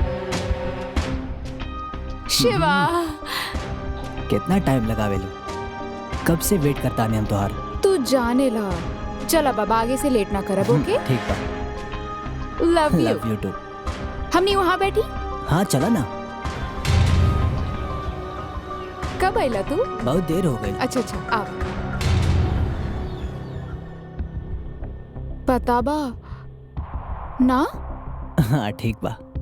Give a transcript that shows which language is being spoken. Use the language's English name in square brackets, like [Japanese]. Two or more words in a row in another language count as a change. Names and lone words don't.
[Bhojpuri] शिवा कितना टाइम लगावेलू? कब से वेट करता नहीं हम तोहार। तू जाने ला। चल बाबा, आगे से लेट ना करब, ओके? ठीक बा। [English] Love you. Love you too. [Bhojpuri] हमनी वहाँ बैठी। हाँ चला ना। कब आइला तू? बहुत देर हो गई। अच्छा अच्छा, आओ। पता बा ना? हाँ ठीक बा।